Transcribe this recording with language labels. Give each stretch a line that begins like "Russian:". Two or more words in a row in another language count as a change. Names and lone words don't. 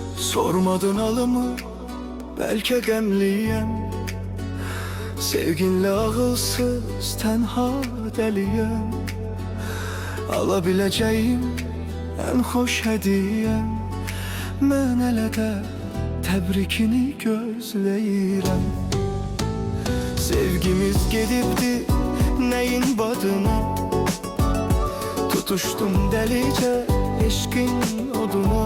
Azerbaijani: Sormadın alımı, belki qəmliyəm. Sevginle ağılsız, tenha deliyəm.
Turkish: Alabileceğim en hoş hediyem.
Azerbaijani: Mən elə də təbrikini gözləyirəm. Sevgimiz gedibdi neyin badına. Tutuştum dəlicə eşqin oduna.